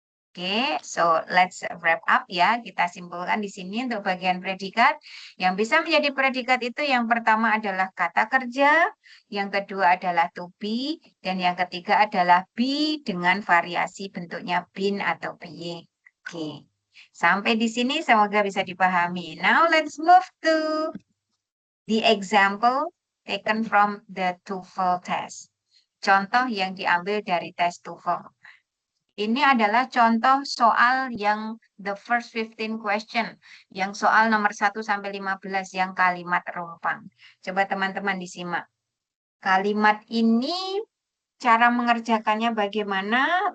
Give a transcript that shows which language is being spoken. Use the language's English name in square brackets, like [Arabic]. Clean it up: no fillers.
[Indonesian] Oke, [English] so let's wrap up [Indonesian] ya. Kita simpulkan di sini untuk bagian predikat. Yang bisa menjadi predikat itu yang pertama adalah kata kerja, yang kedua adalah to be, dan yang ketiga adalah be dengan variasi bentuknya been atau being. Oke, sampai di sini semoga bisa dipahami. [English] Now let's move to the example taken from the TOEFL test. [Indonesian] Contoh yang diambil dari tes TOEFL. Ini adalah contoh soal yang [English] the first 15 question, [Indonesian] yang soal nomor 1 sampai 15 yang kalimat rumpang. Coba teman-teman disimak. Kalimat ini cara mengerjakannya bagaimana?